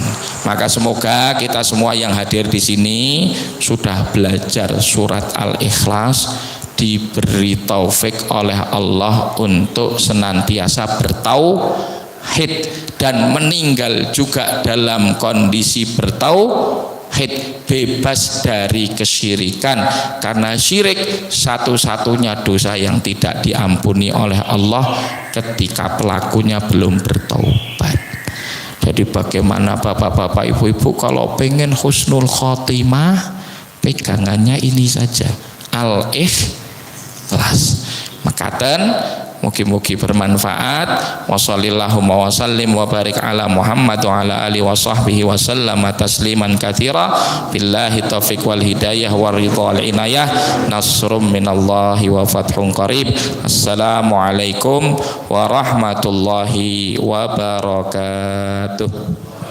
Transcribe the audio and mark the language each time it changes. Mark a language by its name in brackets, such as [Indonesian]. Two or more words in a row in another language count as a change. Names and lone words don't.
[Indonesian] Maka semoga kita semua yang hadir di sini sudah belajar surat Al-Ikhlas, diberi taufik oleh Allah untuk senantiasa bertauhid dan meninggal juga dalam kondisi bertauhid, bebas dari kesyirikan, karena syirik satu-satunya dosa yang tidak diampuni oleh Allah ketika pelakunya belum bertaubat. Jadi bagaimana bapak-bapak, ibu-ibu kalau pengen [Arabic] حسن الخاتمة, [Indonesian] pegangannya ini saja, Al-Ikhlas. [Javanese] Makaten mugi-mugi bermanfaat. [Arabic] وصلى الله وسلم وبارك على محمد وعلى آله وصحبه وسلم تسليما كثيرا. بالله التوفيق والهداية والرضا والعناية. نصر من الله وفتح قريب. السلام عليكم ورحمة الله وبركاته.